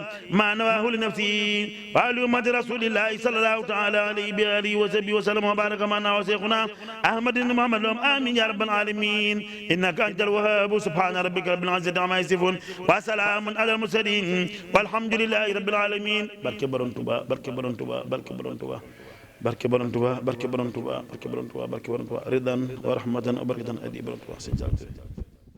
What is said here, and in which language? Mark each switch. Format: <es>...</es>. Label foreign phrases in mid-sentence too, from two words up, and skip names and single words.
<ar>ما نواه لنفسه وعلى أمة رسول الله صلى الله تعالى عليه بآله وصحبه وسلم وبارك ما نواه شيخنا أحمد بن محمد آمين يا رب العالمين إنك أنت الوهاب سبحان ربك رب العزة عما يصفون وسلام على المرسلين والحمد لله رب العالمين</ar> <wo>barke Borom Tuuba barke Borom Tuuba barke Borom Tuuba barke Borom Tuuba barke Borom Tuuba barke Borom Tuuba barke Borom Tuuba</wo> <ar>رضاً ورحمةً وبركةً</ar> <wo>adi Borom Tuuba</wo>